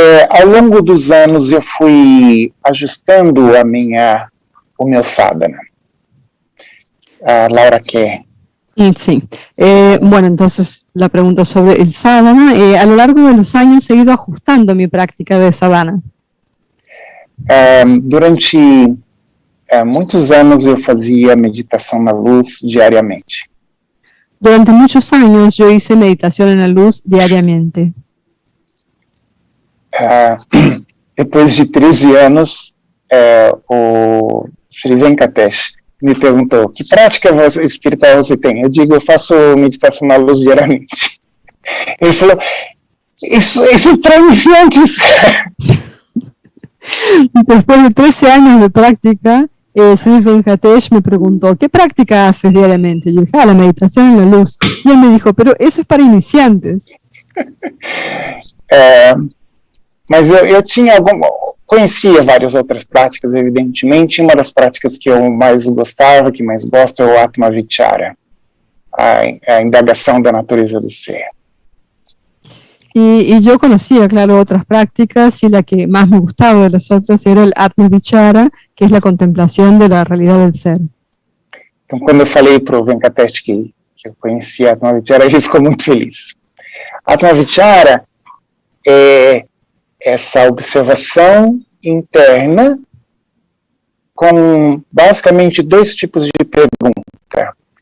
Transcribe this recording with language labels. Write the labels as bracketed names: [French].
[Portuguese] Ao longo dos anos eu fui ajustando o meu sadhana. Laura quer. [Spanish] Sí. Bueno, entonces la pregunta sobre el sadhana. A lo largo de los años he ido ajustando mi práctica de sadhana. [Portuguese] Durante muitos anos eu fazia meditação na luz diariamente. [Spanish] Durante muchos años yo hice meditación en la luz diariamente. [Portuguese] Depois de 13 anos, o Sri Venkatesh me perguntou: que prática espiritual você tem? Eu digo: eu faço meditação na luz diariamente. Ele falou: isso é para iniciantes. [Spanish] Después de 13 años de práctica, Sri Venkatesh me preguntó: ¿qué práctica haces diariamente? Yo dije: la meditación en la luz. Y él me dijo: pero eso es para iniciantes. [Portuguese] Mas eu conhecia várias outras práticas, evidentemente. Uma das práticas que eu mais gostava, que mais gosto, é o Atma Vichara, a indagação da natureza do ser. [Spanish] Y yo conocía, claro, otras prácticas, y la que más me gustaba de las otras era el Atma Vichara, que es la contemplación de la realidad del ser. [Portuguese] Então, quando eu falei para o Venkatesh que eu conhecia Atma Vichara, ele ficou muito feliz. Atma Vichara é essa observação interna com basicamente 2 tipos de pergunta.